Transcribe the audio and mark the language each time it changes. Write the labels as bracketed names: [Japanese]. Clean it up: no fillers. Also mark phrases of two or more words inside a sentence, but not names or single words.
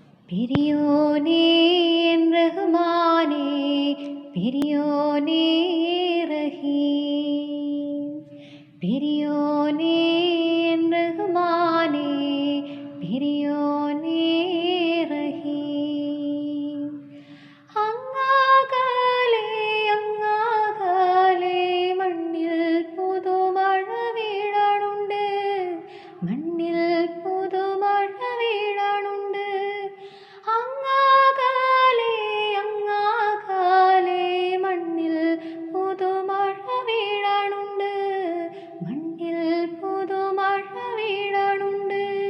[Tamil] பெரியோனே என் ரஹ்மானே, பெரியோனே ரஹீம். பெரியோனே என் ரஹ்மானே, பெரியோனே ரஹீம். [Malayalam] അങ്ങാകലെ അങ്ങാകലെ മണ്ണിൽ പുതുമഴ വീഴാനുണ്ട്, മണ്ണിൽ പുതുമഴ വീഴാനുണ്ട്. അങ്ങാകലെ അങ്ങാകലെ മണ്ണിൽ പുതുമഴ വീഴാനുണ്ട്, മണ്ണിൽ പുതുമഴ വീഴാനുണ്ട്.